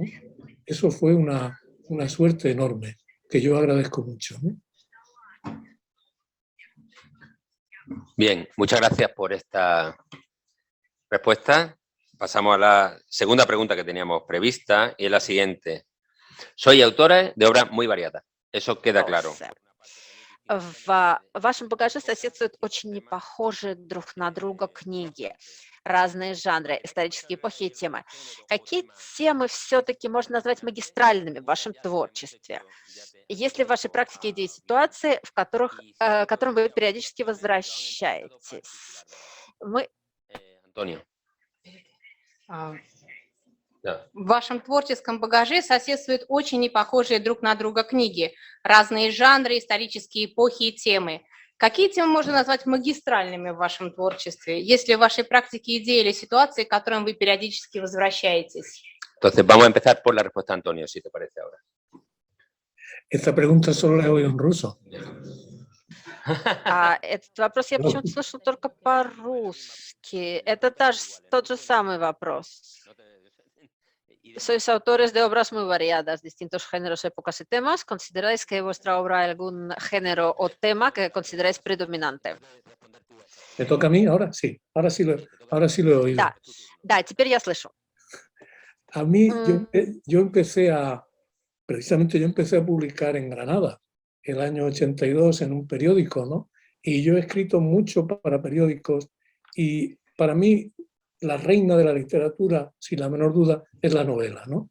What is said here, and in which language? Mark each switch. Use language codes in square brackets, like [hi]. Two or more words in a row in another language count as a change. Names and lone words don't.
[es] Eso fue una suerte enorme, que yo agradezco mucho, ¿no? Bien, muchas gracias por esta respuesta. Pasamos a la segunda pregunta que teníamos prevista y es la siguiente. Soy autora de obras muy variadas. Eso queda claro. [ru] В вашем багаже соседствуют очень непохожие друг на друга книги, разные жанры, исторические эпохи и темы. Какие темы все-таки можно назвать магистральными в вашем творчестве? Есть ли в вашей практике идеи ситуации, к которым вы периодически возвращаетесь? Antonio. В вашем творческом багаже соседствуют очень непохожие друг на друга книги, разные жанры, исторические эпохи и темы. Какие темы можно назвать магистральными в вашем творчестве? Есть ли в вашей практике идеи или ситуации, к которым вы периодически возвращаетесь? [es] Entonces, vamos a empezar por la respuesta de Antonio, si te parece ahora. Esta pregunta solo la he oído en ruso. [ru] Этот вопрос я почему-то слышал только по-русски. Это тот же самый вопрос. [es] Sois autores de obras muy variadas, distintos géneros, épocas y temas. ¿Consideráis que vuestra obra hay algún género o tema que consideráis predominante? ¿Me toca a mí ahora? Sí, ahora sí lo he oído. [ru] Да, теперь я слышу. [es] A mí, yo empecé a publicar en Granada el año 82 en un periódico, ¿no? Y yo he escrito mucho para periódicos y para mí la reina de la literatura, sin la menor duda, es la novela, ¿no?